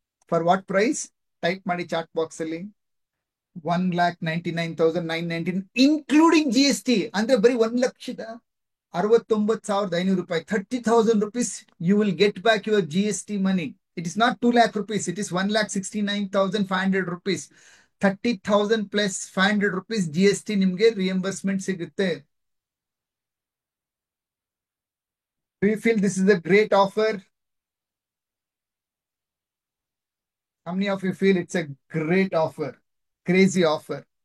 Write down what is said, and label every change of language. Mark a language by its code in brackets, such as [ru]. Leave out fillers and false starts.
[en] For what price? [kn] Type ಮಾಡಿ chat box ಅಲ್ಲಿ. [en] 1,99,919 including GST. [kn] ಅಂದ್ರೆ ಬರೀ 1,69,500 ರೂಪಾಯಿ. [en] 30,000 rupees you will get back your GST money. It is not 2 lakh rupees, it is 1,69,500 rupees. [kn] 30,000 plus 500 rupees GST ನಿಮ್ಗೆ reimbursement ಸಿಗುತ್ತೆ. [en] Do you feel this is a great offer? How many of you feel it's a great offer? Crazy offer.